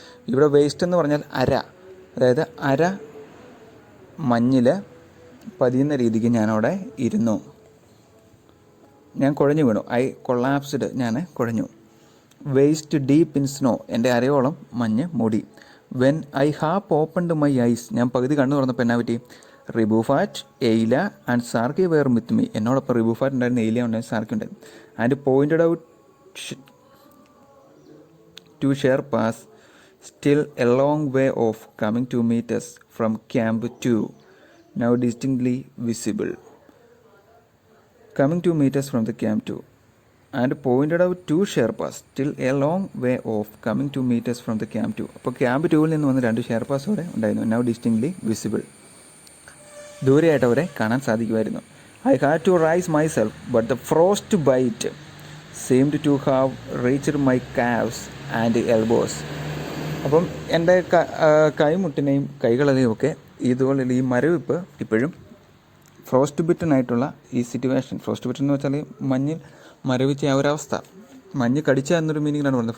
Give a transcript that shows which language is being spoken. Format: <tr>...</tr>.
<ml>ഇവിടെ വേസ്റ്റ് എന്ന് പറഞ്ഞാൽ അര, അതായത് അര മഞ്ഞിൽ പതിയുന്ന രീതിക്ക് ഞാനവിടെ ഇരുന്നു. ഞാൻ കുഴഞ്ഞു വീണു.</ml> <en>I collapsed,</en> <ml>ഞാൻ കുഴഞ്ഞു.</ml> <en>waist deep in snow,</en> <ml>എൻ്റെ അരയോളം മഞ്ഞ് മൂടി.</ml> <en>when I half opened my eyes,</en> <ml>ഞാൻ പകുതി കണ്ണു തുറന്നപ്പോൾ എന്നാ പറ്റി,</ml> <en>Rebuffat, Aila and Sarki were with me.</en> <ml>എന്നോടൊപ്പം റിബുഫാറ്റ് ഉണ്ടായിരുന്നു, എയില ഉണ്ടായിരുന്നു, സാർക്കി ഉണ്ടായിരുന്നു.</ml> <en>And pointed out two Sherpas still a long way off coming to meet us from Camp 2, now distinctly visible. Coming to meet us from the Camp 2 and pointed out 2 Sherpas still a long way off coming to meet us from the Camp 2.</en> <ml>അപ്പോൾ camp 2 നിന്ന് വന്ന് 2 ഷെർപ്പാസ് കൂടെ ഉണ്ടായിരുന്നു.</ml> <en>now distinctly visible.</en> <ml>ദൂരെയായിട്ട് അവരെ കാണാൻ സാധിക്കുമായിരുന്നു.</ml> <en>I had to raise myself but the frostbite seemed to have reached my calves and elbows.</en> <ml>അപ്പം എൻ്റെ കൈമുട്ടിനെയും കൈകളെയും ഒക്കെ ഇതുപോലെ ഈ മരവിപ്പ് ഇപ്പോഴും ഫ്രോസ്റ്റ് ബിറ്റനായിട്ടുള്ള ഈ സിറ്റുവേഷൻ, ഫ്രോസ്റ്റ് ബിറ്റൻ എന്ന് വെച്ചാൽ മഞ്ഞിൽ മരവിച്ച ആ ഒരവസ്ഥ, മഞ്ഞ് കടിച്ച എന്നൊരു മീനിങ്ങിലാണ് പറയുന്നത്.</ml>